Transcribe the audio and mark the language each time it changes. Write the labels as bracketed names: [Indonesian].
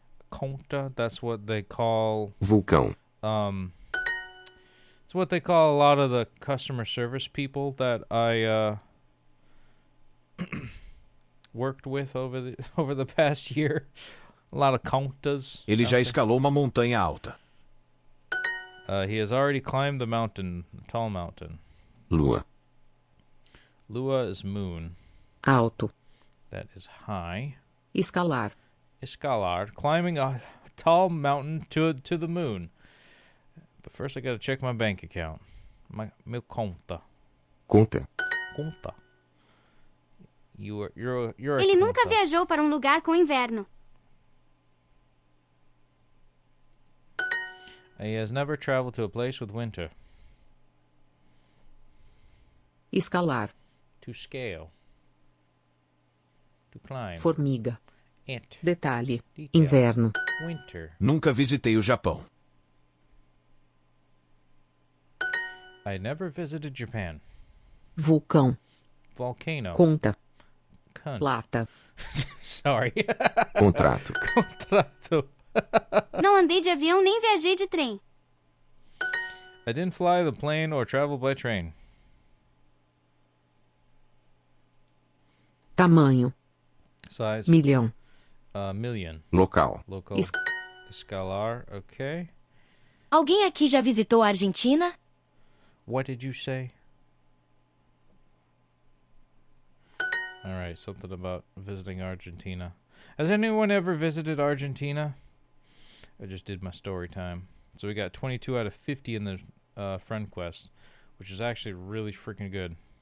[English] Conta, that's what they call... [Portuguese] Vulcão. [English] It's what they call a lot of the customer service people that I worked with over the past year. A lot of contas. [Portuguese] Ele já escalou uma montanha alta. [English] He has already climbed the mountain, the tall mountain. [Portuguese] Lua. [English] Lua is moon. [Portuguese] Alto. [English] That is high. [Portuguese] Escalar. [English] Escalar, climbing a tall mountain to the moon. But first I gotta check my bank account. [Portuguese] Meu conta. Conta. Conta. [English] You're [Portuguese] Ele nunca viajou para lugar com inverno. [English] He has never traveled to a place with winter. [Portuguese] Escalar. [English] To scale. To climb. [Portuguese] Formiga. [English] Ant. [Portuguese] Detalhe. [English] Detail. [Portuguese] Inverno. [English] Winter. [Portuguese] Nunca visitei o Japão. [English] I never visited Japan. [Portuguese] Vulcão. [English] Volcano. [Portuguese] Conta. [English] Cunt. [Portuguese] Lata. [English] Sorry. [Portuguese] Contrato. Contrato. Não andei de avião nem viajei de trem. [English] I didn't fly the plane or travel by train. [Portuguese] Tamanho. [English] Size. [Portuguese] Milhão. [English] Million. [Portuguese] Local. Local. Escalar. Okay. Alguém aqui já visitou a Argentina? [English] What did you say? All right, something about visiting Argentina. Has anyone ever visited Argentina? I just did my story time. So we got 22 out of 50 in the friend quest, which is actually really freaking good.